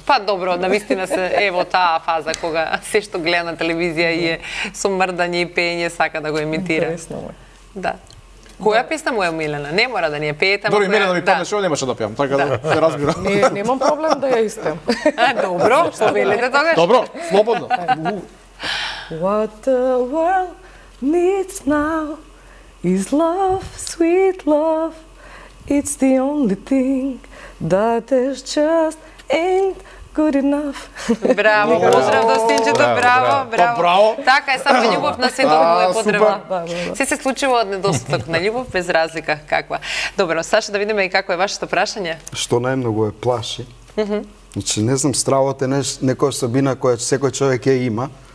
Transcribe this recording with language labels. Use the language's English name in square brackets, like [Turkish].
[Macedonian] Па добро, навистина се ево таа фаза кога се што гледа на телевизија и е со мрдање и пеење сака да го имитира. Интересно е. Да. Која песна му е омилена? Не мора да ни ја пеете, Дори мене да ми падне шо немаше да пеам, така да се разбира. Немам проблем да ја испеам. Добро, повелете тогаш. Добро, слободно. [English] What the world needs now is love, sweet love. It's the only thing that is just ain't good enough. [Macedonian] Браво, поздрав до синчето, браво. Браво. Така е, само љубов на светот му е потреба. Се случува од недостаток на љубов, без разлика каква. Добро, Саша, да видиме и како е вашето прашање. Што најмногу е плаши? Значи, не знам, стравот е некоја особина која секој човек ја има.